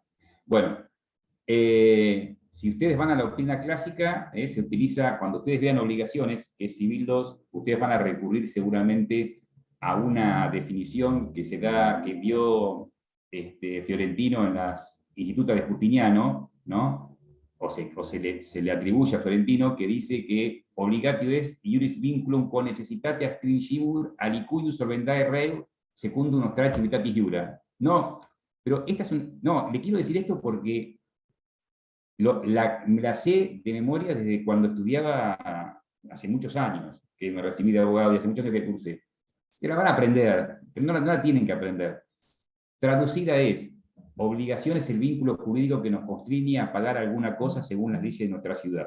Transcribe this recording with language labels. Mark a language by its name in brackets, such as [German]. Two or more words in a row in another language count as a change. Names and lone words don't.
[Spanish] Bueno, si ustedes van a la doctrina clásica, se utiliza, cuando ustedes vean obligaciones, que es Civil 2, ustedes van a recurrir seguramente a una definición que se da, que dio Fiorentino en las Institutas de Justiniano, ¿no? Se le atribuye a Fiorentino, que dice que [Latin] obligatio est iuris vinculum con necessitate stringimur alicuius solvendae rei secundum nostra civitatis iura. [Spanish] No, pero esta es no, le quiero decir esto porque me la sé de memoria desde cuando estudiaba hace muchos años, que me recibí de abogado y hace muchos años que cursé. Se la van a aprender, pero no la tienen que aprender. Traducida es: obligación es el vínculo jurídico que nos constriñe a pagar alguna cosa según las leyes de nuestra ciudad.